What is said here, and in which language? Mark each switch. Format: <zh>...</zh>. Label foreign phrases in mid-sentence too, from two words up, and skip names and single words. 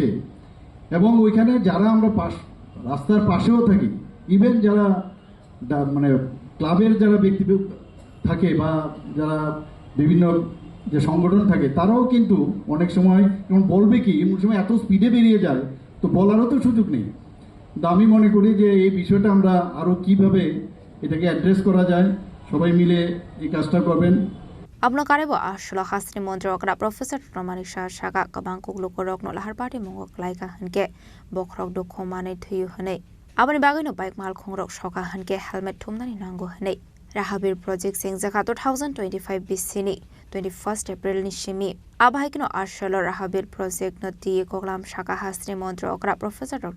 <bn>এবং ওইখানে যারা আমরা রাস্তার পাশেও থাকি, ইভেন যারা মানে ক্লাবের যারা ব্যক্তি থাকে বা যারা বিভিন্ন যে সংগঠন থাকে, তারাও কিন্তু অনেক সময় বলবে কি এমন সময় এত স্পিডে বেরিয়ে যায়, তো বলারও তো সুযোগ নেই। তো আমি মনে করি যে এই বিষয়টা আমরা আরো কিভাবে এটাকে অ্যাড্রেস করা যায়, সবাই মিলে এই কাজটা করবেন।</bn> <trp>Abno karebo ashlo hasni mondro okra Professor Romani Shaka kabang kuglu korok no lahar party mongok laika hanke bokrok do khomane thuyu hane abani bagino bike mal khongrok shoka hanke helmet thumnani nango hane Rahabir project sengzaka 2025 bisini 21st April ni shimi abhaikino ashlo Rahabir project no ti koglam shaka hasni mondro okra Professor Dr.</trp>